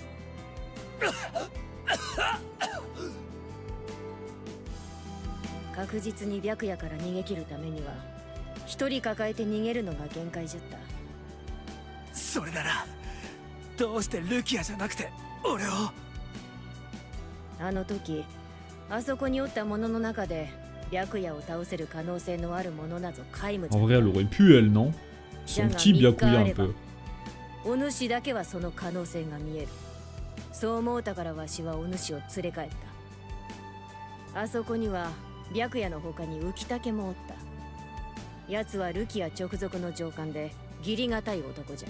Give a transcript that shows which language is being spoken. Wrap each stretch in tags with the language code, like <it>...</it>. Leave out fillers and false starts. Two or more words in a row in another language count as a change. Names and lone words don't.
<ja>確実に白夜から逃げ切るためには一人抱えて逃げるのが限界じゃった。それならどうしてルキアじゃなくて俺を。あの時あそこにおった者の中で白夜を倒せる可能性のある者なぞ皆無じゃ。</ja> <fr>En vrai, elle aurait pu, elle, non? Son petit Byakuya un peu.</fr> <ja>お主だけはその可能性が見える。そう思うたからわしはお主を連れ帰った。あそこには白夜の他に浮竹もおった。奴はルキア直属の上官で義理がたい男じゃ。</ja>